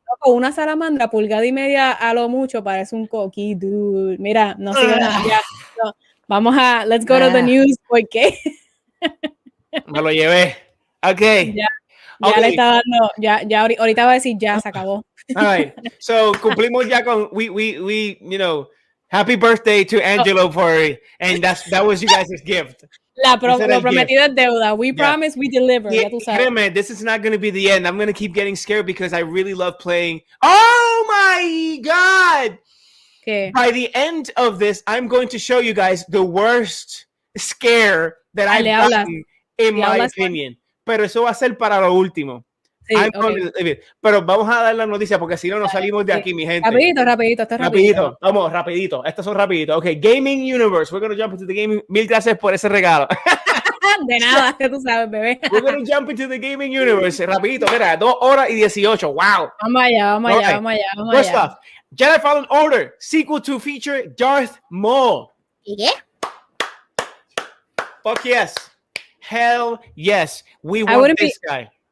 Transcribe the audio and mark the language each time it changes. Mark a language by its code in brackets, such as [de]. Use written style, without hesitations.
[es] una salamandra, pulgada y media a lo mucho, parece un coquí, dude. Mira, no sigo nada. Ya, no. Vamos a, [en] let's go to the news, [es] porque me lo llevé. Ok. Ya le está dando, ya ahorita va a decir ya se acabó. [en] All right. So [es] cumplimos ya con [en] we you know, happy birthday to Angelo and that was you guys' gift. [es] Lo prometido es deuda. [en] We promise, we deliver. [es] Ya tú sabes. [en] Man, this is not going to be the end. I'm going to keep getting scared because I really love playing. Oh my God. Okay. By the end of this, I'm going to show you guys the worst scare that I've gotten, in my opinion. [es] Pero eso va a ser para lo último. Sí, pero vamos a dar la noticia porque si no nos salimos de aquí, mi gente. Rapidito. Vamos, rapidito. Estos son rapiditos. [en] Ok, Gaming Universe. We're going to jump into the gaming. [es] Mil gracias por ese regalo. De nada, que tú sabes, bebé. [en] We're going to jump into the Gaming Universe. [es] Rapidito, mira, 2 horas y 18. Wow. Vamos allá. [en] First off, Jedi Fallen Order, sequel to feature Darth Maul. [es] ¿Qué? [en] Fuck yes. Hell yes. We want this guy.